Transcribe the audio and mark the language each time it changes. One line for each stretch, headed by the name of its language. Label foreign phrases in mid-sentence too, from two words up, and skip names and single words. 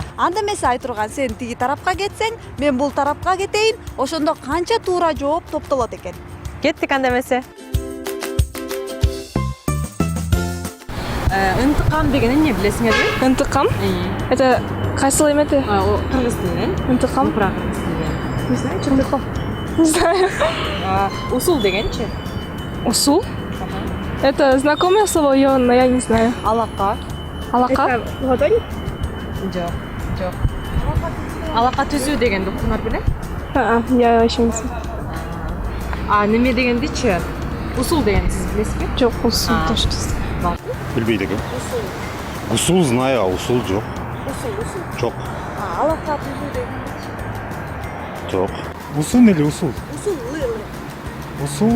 Kyrgyz: Анда эмесе айтырган сен тиги тарапка кетсең, мен бул тарапка кетейин. Ошондо канча туура жооп топтолот экен? Кеттик анда эмесе. Ынтыкам деген эмне билесиңерби? Интикам? Это кайсыл эмети? О, кыргыз тилинен. Интикам? Кыргыз тилинен.
Russian: Не знаю, что интикам. Не знаю.
Kyrgyz: Усул дегенчи? Усул?
Russian: Это знакомое слово, но я не знаю.
Kyrgyz: Алака. Алака? Ладонь? Жок. Алака түзүү дегенди уктуңар беле?
Russian: Я вообще не знаю.
Kyrgyz: Неме дегендичи? Усул деген сиз билесизби? Жок, усул точно. Билбейт экен. Усул
Russian: знаю, а
Kyrgyz: усул жок. Усул. Жок. Алака түзүү деген. Жок. Усул или усул? Усул. Усул.